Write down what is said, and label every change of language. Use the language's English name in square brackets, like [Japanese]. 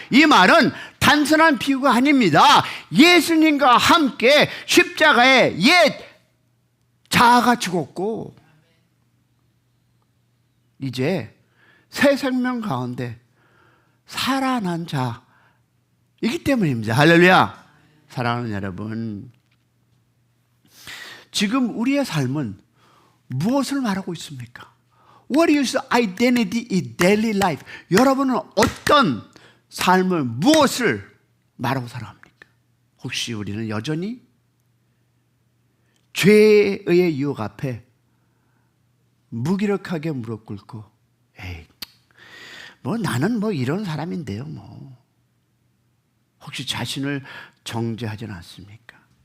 [Korean] 이 말은 단순한 비유가 아닙니다. 예수님과 함께 십자가에 옛 자아가 죽었고 이제 새 생명 가운데 살아난 자이기 때문입니다. 할렐루야! 사랑하는 여러분, 지금 우리의 삶은 무엇을 말하고 있습니까? [English] What is identity in daily life? [Korean] 여러분은 어떤 삶을, 무엇을 말하고 살아갑니까? 혹시 우리는 여전히 죄의 유혹 앞에 무기력하게 무릎 꿇고 나는 이런 사람인데요 혹시 자신을 정죄하지는 않습니까?